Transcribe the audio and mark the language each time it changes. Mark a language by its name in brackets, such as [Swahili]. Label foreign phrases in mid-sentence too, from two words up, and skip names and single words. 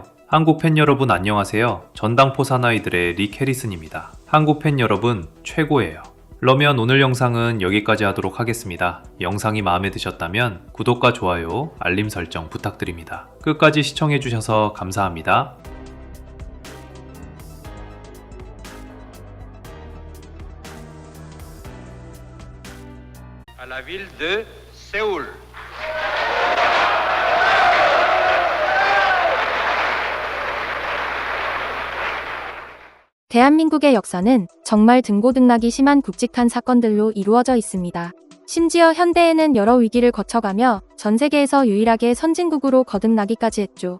[Korean] 한국 팬 여러분 안녕하세요. 전당포 사나이들의 릭 해리슨입니다. 한국 팬 여러분 최고예요. 그러면 오늘 영상은 여기까지 하도록 하겠습니다. 영상이 마음에 드셨다면 구독과 좋아요, 알림 설정 부탁드립니다. 끝까지 시청해주셔서 감사합니다. [French] à la ville de Séoul. [Korean] 대한민국의 역사는 정말 등고등락이 심한 굵직한 사건들로 이루어져 있습니다. 심지어 현대에는 여러 위기를 거쳐가며 전 세계에서 유일하게 선진국으로 거듭나기까지 했죠.